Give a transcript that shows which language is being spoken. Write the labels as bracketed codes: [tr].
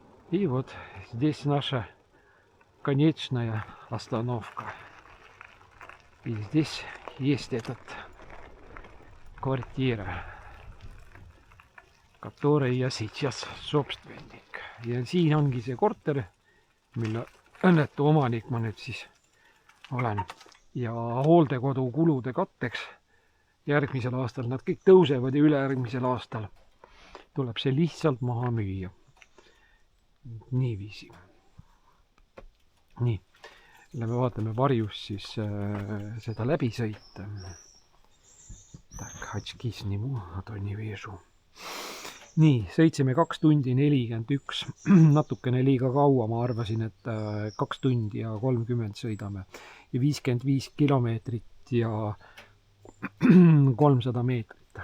[ru] И вот здесь наша конечная остановка. И здесь есть этот квартира, которой я сейчас собственник. [et] Ja siin ongi see korter, mille õnnetu omanik ma nüüd siis olen. Ja hooldekodu kulude katteks järgmisel aastal, nad kõik tõusevad ja ülejärgmisel aastal tuleb see lihtsalt maha müüa. Niiviisi. Nii, lähme vaatame varjus siis seda läbi sõita. [ru] Tak, очки сниму, а то не вижу. [et] Nii, sõitsime 2 tundi 41, natukene liiga kaua, ma arvasin, et 2 tundi ja 30 sõidame. Ja 55 kilomeetrit ja 300 meetrit.